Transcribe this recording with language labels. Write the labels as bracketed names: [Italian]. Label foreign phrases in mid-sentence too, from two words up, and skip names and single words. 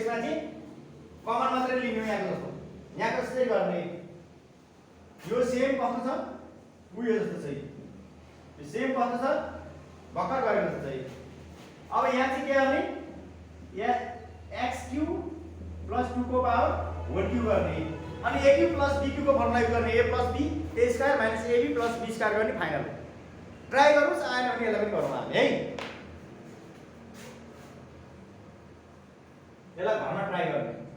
[Nepali] यसमा चाहिँ कमन मात्रै लिनु यहाँको जस्तो। यहाँ कसरी गर्ने यो सेम कस्तो छ उयो जस्तो छ यो सेम कस्तो छ भर्खर गरे जस्तो छ। अब यहाँ चाहिँ के गर्ने या [English] x cube plus 2 [Nepali] को [English] power 1 cube [Nepali] गर्ने अनि [English] a cube plus b cube [Nepali] को [English] formula use [Nepali] गर्ने [English] a plus b a square minus ab plus b square [Nepali] गर्ने फाइनल। ट्राई गर्नुस् आएन भने यसलाई पनि गरौँ हामी है। यसलाई घरमा ट्राई गर्ने।